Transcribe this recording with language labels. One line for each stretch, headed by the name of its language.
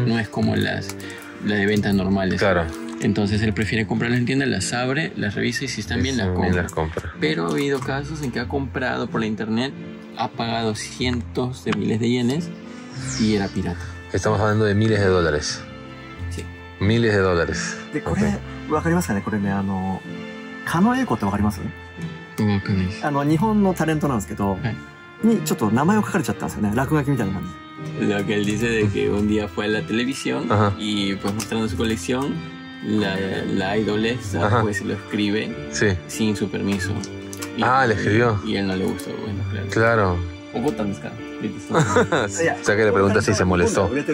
Spanish: No es como las de ventas normales. Claro. Entonces él prefiere comprarlas en tienda, las abre, las revisa y si están bien las compra. Pero ha habido casos en que ha comprado por la internet, ha pagado cientos de miles de yenes y era pirata. Estamos hablando de miles de dólares. Sí. Miles de dólares.
Japanese: で、これ、わかりますかね？これね、狩野英孝ってわかります？わかんないです。日本のタレントなんですけど、にちょっと名前を書かれちゃったんですよね。落書きみたいな感じ。
Spanish: Lo que él dice de que un día fue a la televisión y pues mostrando su colección, la idol esta pues lo escribe sin su permiso. Y, le escribió. Y él no le gustó, bueno, claro. Claro. O sea que le pregunta si se molestó.